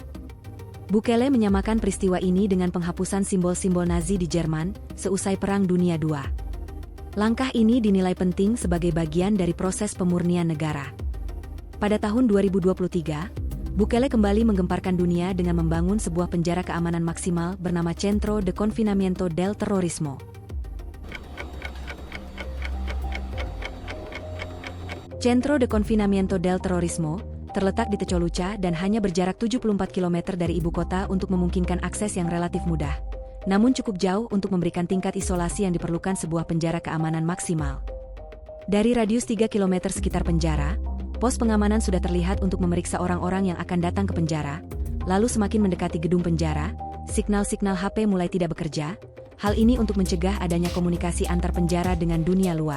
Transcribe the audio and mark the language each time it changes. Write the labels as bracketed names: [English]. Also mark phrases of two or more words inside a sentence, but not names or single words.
[Indonesian] Bukele menyamakan peristiwa ini dengan penghapusan simbol-simbol Nazi di Jerman seusai Perang Dunia II. Langkah ini dinilai penting sebagai bagian dari proses pemurnian negara. Pada tahun 2023, Bukele kembali menggemparkan dunia dengan membangun sebuah penjara keamanan maksimal bernama Centro de Confinamiento del Terrorismo. Centro de Confinamiento del Terrorismo terletak di Tecoluca dan hanya berjarak 74 km dari ibu kota untuk memungkinkan akses yang relatif mudah, namun cukup jauh untuk memberikan tingkat isolasi yang diperlukan sebuah penjara keamanan maksimal. Dari radius 3 km sekitar penjara, pos pengamanan sudah terlihat untuk memeriksa orang-orang yang akan datang ke penjara, lalu semakin mendekati gedung penjara, signal-signal HP mulai tidak bekerja, hal ini untuk mencegah adanya komunikasi antar penjara dengan dunia luar.